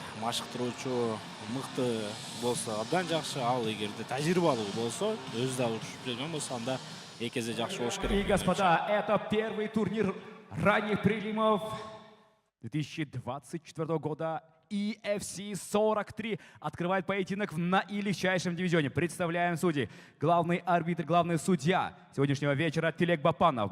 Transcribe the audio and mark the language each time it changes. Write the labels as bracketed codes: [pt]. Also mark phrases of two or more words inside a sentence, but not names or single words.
[ky] машыктыруучу мыкты болсо абдан жакшы, ал эгерде тажрыйбалуу болсо, өзү да урушуп жүргөн болсо, анда эки эсе жакшы болуш керек. [ru] И, господа, это первый турнир ранних прелимов 2024 года. EFC 43 открывает поединок в наилегчайшем дивизионе. Представляем судей. Главный арбитр, главный судья сегодняшнего вечера Тилек Бапанов.